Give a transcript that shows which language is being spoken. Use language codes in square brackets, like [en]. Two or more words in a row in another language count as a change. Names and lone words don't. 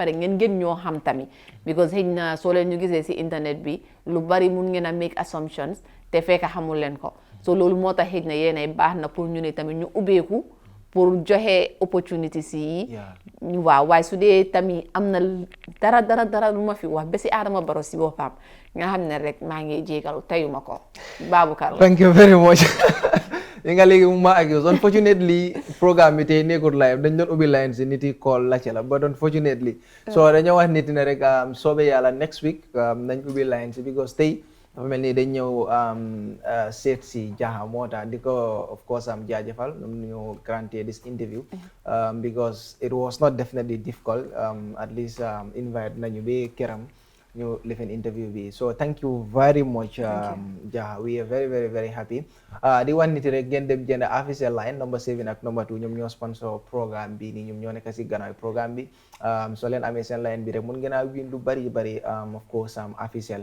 [wo] pare ngeen gën ñoo xam tamit because xëy na soo leen ñu gisee si internet bi lu bari mun ngeen a [en] make assumptions [wo] te fekk xamul leen ko so loolu moo tax xëy na yéen baax na pour ñu ne tamit ñu ubbeeku pour joxe opportunity si waaw waaye su dee tamit am na dara lu ma fi wax ba si Adama Barrow si boppam nga xam ne rek maa ngi jégalu tayuma ko Baboucarr. [en] Thank you very much. [wo] yi nga léegi mu ma ak yow unfortunately programme bi tey nekkul live dañ doon ubbi line si nit yi call laajte la [en] but unfortunately [wo] so dañoo wax nit ne rek soobee yàlla [en] next week [wo] nañ ubbi line si because tey dafa mel ni dañ ñëw seet si Jaha moo tax di ko [en] of course [wo] am jaajëfal ñu [en] granted this interview because it was not definitely difficult at least [wo] invite nañu ba këram ñu lifin interview bi. [en] So thank you very much, Jaha. We are very, very, very happy. [wo] Di wan nit rek ngeen dem jënd official line number 7 ak number 2 ñoom ñoo sponsor programme bi ni ñoom ñoo nekk ci gannaaw programme bi. So leen amee seen line bi rek mun ngeen a win lu bari [en] of course official.